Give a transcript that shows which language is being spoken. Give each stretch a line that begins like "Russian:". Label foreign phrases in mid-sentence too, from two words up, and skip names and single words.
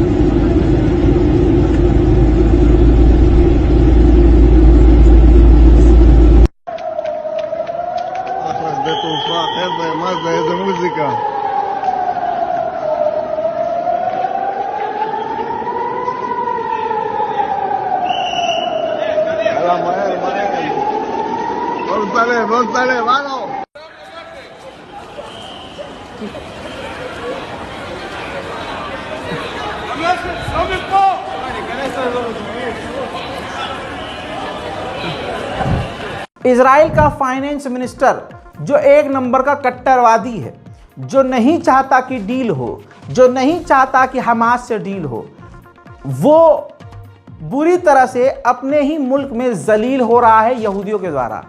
Hebrew: אחלה שדה תעופה, חבר'ה, מה זה, איזה מוזיקה. יאללה, מהר. בוא נצלם, הלו.
Hindi: इजराइल का
English: finance minister
Hindi: जो एक नंबर का कट्टरवादी है, जो नहीं चाहता कि डील हो, जो नहीं चाहता कि हमास से डील हो, वो बुरी तरह से अपने ही मुल्क में जलील हो रहा है यहूदियों के द्वारा।